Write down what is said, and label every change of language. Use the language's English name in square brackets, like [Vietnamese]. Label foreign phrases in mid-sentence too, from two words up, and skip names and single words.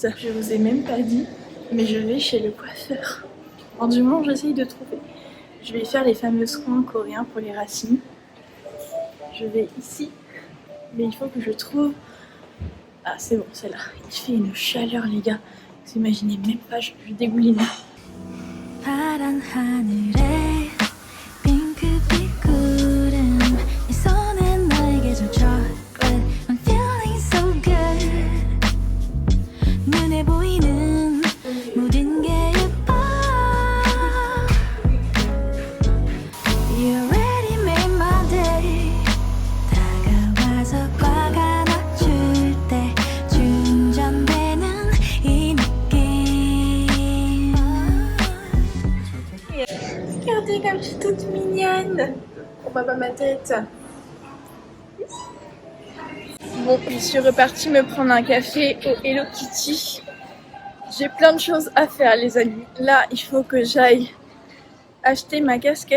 [French] Je vous ai même pas dit, mais je vais chez le coiffeur. Alors, du moment, j'essaye de trouver. Je vais faire les fameux soins coréens pour les racines. Je vais ici. Mais il faut que je trouve... Ah, c'est bon, c'est là. Il fait une chaleur, les gars. Vous imaginez même pas, je dégouline. [Korean] 파란 하늘에 핑크빛 구름 네 손에 나에게 준 chocolate [English] I'm feeling so good [Korean] 눈에 보이는 모든 게 예뻐 [English] You already made my day [Korean] 다가와서 화가 낮출 때 충전되는 이 느낌 [French] Regardez comme je suis toute mignonne. On voit pas ma tête. Bon, je suis repartie me prendre un café au Hello Kitty. J'ai plein de choses à faire, les amis. Là, il faut que j'aille acheter ma casquette.